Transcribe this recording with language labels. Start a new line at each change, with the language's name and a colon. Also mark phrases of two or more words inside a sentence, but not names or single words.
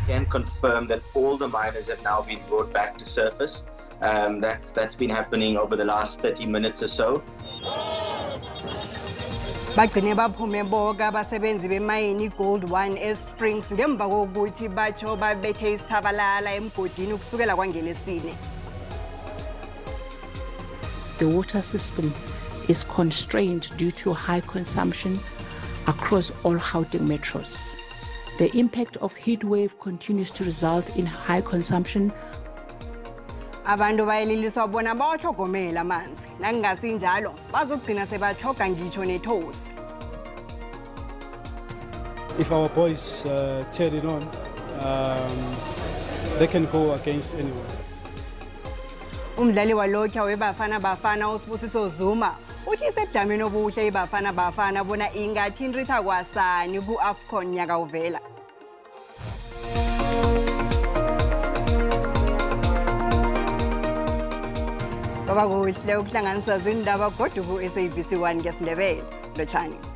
English: confirm that all the miners have now been brought back to surface. That's been happening over the last 30 minutes or so.
South Ndebele: Bagcine baphume bonke abasebenzi bemayini Gold 1 eSprings ngemva kokuthi batsho babethe isithabalala emgodini ukusukela kwangelesine.
English: The water system is constrained due to high consumption across all Gauteng metros. The impact of heat wave continues to result in high consumption.
South Ndebele: Abantu bayeliliswa bona bawahlogomela amanzi nakungasinjalo bazogcina sebathoga ngitsho nethosi.
English: If our boys turn it on, they can go against anyone.
South Ndebele: Umdlali walokho weBafana Bafana uSibusiso Zuma uthi isebujameni obuhle iBafana Bafana bona ingathi inritha kwasani ku-AFCON nyaka uvela. Baba kuhle ukuhlanganisa zindaba kodwa ku-SABC 1 ngesiNdebele lotshani.